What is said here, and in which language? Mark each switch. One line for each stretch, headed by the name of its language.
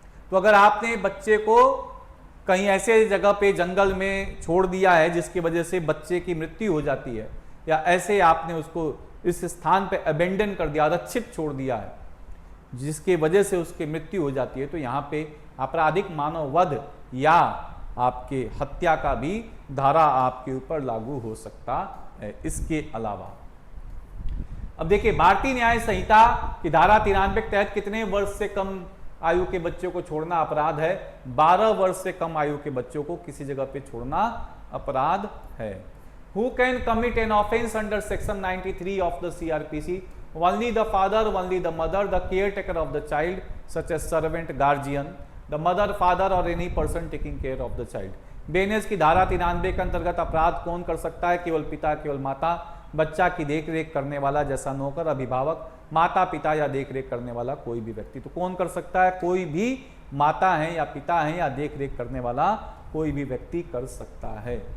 Hindi: तो अगर आपने बच्चे को कहीं ऐसे जगह पे जंगल में छोड़ दिया है जिसकी वजह से बच्चे की मृत्यु हो जाती है, या ऐसे आपने उसको इस स्थान पे अबेंडन कर दिया, आरक्षित छोड़ दिया है जिसकी वजह से उसकी मृत्यु हो जाती है, तो यहाँ पे आपराधिक मानव वध या आपके हत्या का भी धारा आपके ऊपर लागू हो सकता है। इसके अलावा अब देखिए भारतीय न्याय संहिता की धारा 93 के तहत कितने वर्ष से कम आयु के बच्चों को छोड़ना अपराध है? 12 वर्ष से कम आयु के बच्चों को किसी जगह पे छोड़ना अपराध है।
English: Who can commit an offence under section 93 of the CRPC? Only the father, only the mother, the caretaker of the child, such as servant, guardian, the mother, father or any person taking care of the child.
Hindi: बेनेस की धारा 93 के अंतर्गत अपराध कौन कर सकता है? केवल पिता, केवल माता, बच्चा की देखरेख करने वाला जैसा नौकर, अभिभावक, माता पिता या देखरेख करने वाला कोई भी व्यक्ति। तो कौन कर सकता है? कोई भी माता है या पिता है या देखरेख करने वाला कोई भी व्यक्ति कर सकता है।